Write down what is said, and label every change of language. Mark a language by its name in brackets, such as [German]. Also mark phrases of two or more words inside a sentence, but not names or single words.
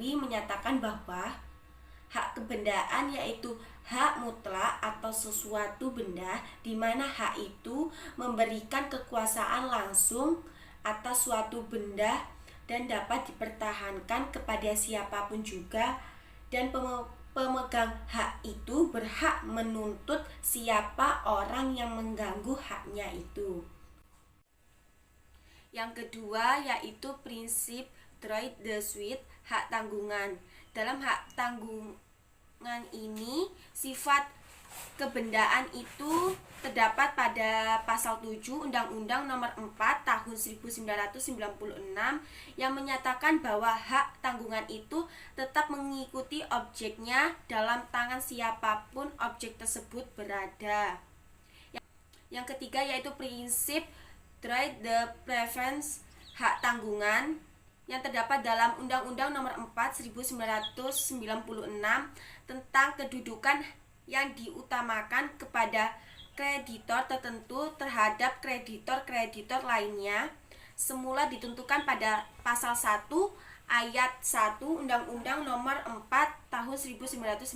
[Indonesian] Soedewi menyatakan bahwa Hak kebendaan yaitu hak mutlak atau sesuatu benda di mana hak itu memberikan kekuasaan langsung atas suatu benda dan dapat dipertahankan kepada siapapun juga, dan pemegang hak itu berhak menuntut siapa orang yang mengganggu haknya itu. Yang kedua yaitu prinsip [French] droit de suite, [Indonesian] hak tanggungan. Dalam hak tanggungan ini, sifat kebendaan itu terdapat pada pasal 7 Undang-Undang Nomor 4 Tahun 1996 yang menyatakan bahwa hak tanggungan itu tetap mengikuti objeknya dalam tangan siapapun objek tersebut berada. Yang ketiga yaitu prinsip [French] droit de préférence, [Indonesian] hak tanggungan, yang terdapat dalam Undang-Undang Nomor 4 1996 tentang kedudukan yang diutamakan kepada kreditor tertentu terhadap kreditor-kreditor lainnya, semula ditentukan pada pasal 1 ayat 1 Undang-Undang Nomor 4 Tahun 1996.